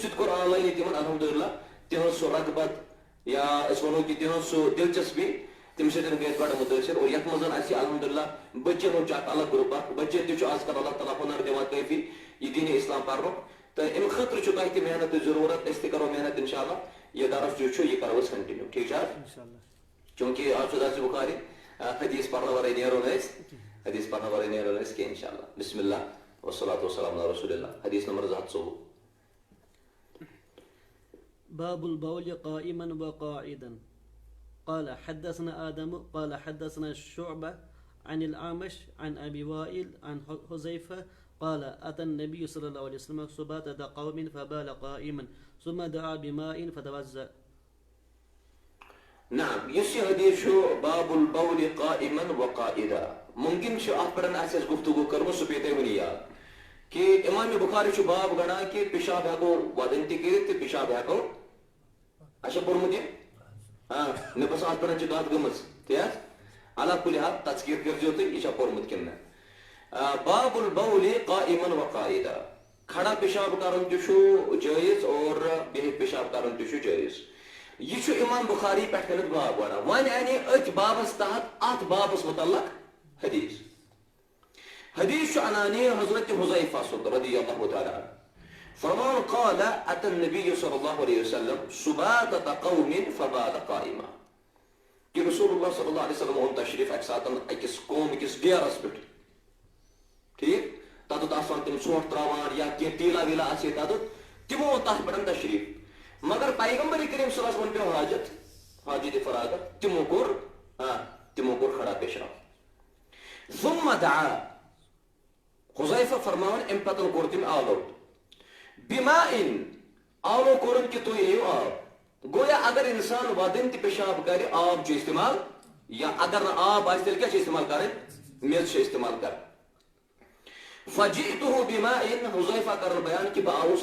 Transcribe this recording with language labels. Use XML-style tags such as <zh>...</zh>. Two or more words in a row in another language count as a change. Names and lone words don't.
<ks>تہِ کوٚر آن لاینٕے تِمن الحمدُاللہ تِہنٛز سُہ رغبت یا أسۍ وَنو کہِ تِہنٛز سُہ دلچسپی تَمہِ سۭتۍ گٔے أسۍ بڑٕ مُتٲثر اور یتھ منٛز اَسہِ الحمدُاللہ بچن ہُنٛد چھُ اکھ الگ گروپ اکھ بچن تہِ چھُ آز کل اللہ تعالیٰ ہُنر دِوان کٲفی یہِ دینِ اسلام پرنُک تہٕ اَمہِ خٲطرٕ چھُ تۄہہِ تہِ محنتٕچ ضروٗرت أسۍ تہِ کرو محنت</ks> <ar>اِنشاء اللہ</ar> <ks>یہِ درس یُس چھُ یہِ کرو أسۍ کنٹِنیوٗ ٹھیٖک چھا چوٗنکہِ آز چھُ درسِ بُخاری حدیٖث پرنہٕ ورٲے نیرو نہٕ أسۍ حدیٖث پرنہٕ ورٲے نیرو نہٕ أسۍ کینٛہہ</ks> <ar>اِنشاء اللہ بسم اللہ والصلاۃ والسلام علی رسول اللہ</ar> <ks>حدیٖث نمبر 224</ks> <ar>باب البول قائما وقاعدا قال حدثنا آدم قال حدثنا شعبة عن الأعمش عن أبي وائل عن حذيفة قال أتى النبي صلى الله عليه وسلم سباطة قوم فبال قائما ثم دعا بماء فتوضأ.</ar> <ks>نعم یُس یہِ حدیٖث چھُ</ks> <ar>باب البول قائما وقاعدا</ar> <ks>ممکن چھُ اَتھ پٮ۪ٹھ آسہِ اَسہِ گفتگو کٔرمٕژ سُہ پیٚیہِ تۄہہِ وُنی یاد کہِ اِمامِ بُخاری چھُ باب گَنڈان کہِ پِشاب ہٮ۪کو وَدٕنۍ تہِ کٔرِتھ تہٕ پِشاب ہٮ۪کو اَسہِ چھا پوٚرمُت یہِ مےٚ باسان اَتھ پٮ۪ٹھ چھِ کَتھ گٔمٕژ تی حظ اللہ کُلہِ حال تذکیٖر کٔرۍزیو تُہۍ یہِ چھا پوٚرمُت کِنہٕ نہٕ</ks> <ar>باب البول قائما وقاعدا</ar> <ks>کھڑا پِشاب کَرُن تہِ چھُ جٲیِز اور بِہِتھ پِشاب کَرُن تہِ چھُ جٲیِز یہِ چھُ اِمام بُخاری پٮ۪ٹھ کٔنٮ۪تھ باب وَنان وۄنۍ اَنہِ أتھۍ بابس تحت اَتھ بابس متعلق حدیٖث حدیٖث چھُ اَنان یہِ حضرت حذیفہ سُنٛد</ks> <ar>رضی اللہ تعالیٰ عنہ</ar> <ks>فرمان</ks> <ar>قال أتى النبي صلى الله عليه وسلم سباطة قوم فبال قائما</ar> <ks>کہ رسول اللہ</ks> <ar>صلی اللہ علیہ وسلم</ar> <ks>اوٚن تشریٖف اَکہِ ساتہٕ أکِس قوم أکِس ڈیرس پٮ۪ٹھ ٹھیٖک تتٮ۪تھ آسان تِم ژھۄٹھ تراوان یا کینٛہہ ٹیٖلا ویٖلا آسہِ ہے تتٮ۪تھ تِمو اوٚن تتھ پٮ۪ٹھ تشریٖف مگر پیغمبر کریم</ks> <ar>صلی اللہ علیہ وسلم</ar> <ks>پیٚو حاجت فراغت تِمو کوٚر کھڑا پیشاب</ks> <ar>ثم دعا</ar> <ks>حذیفہ فرماوان اَمہِ پتہٕ کوٚر تٔمۍ آلو بِماء آلو کوٚرُن کہِ تُہۍ أنِو آب گویا اگر اِنسان وَدٕنۍ تہِ پِشاب کرِ آب چھُ اِستعمال یا اگر نہٕ آب آسہِ تیٚلہِ کیٛاہ چھِ اِستعمال کَرٕنۍ میٚژ چھِ اِستعمال کَرٕنۍ</ks> <ar>فجئتُه بِماء</ar> <ks>حذیفہ کران بیان کہِ بہٕ</ks>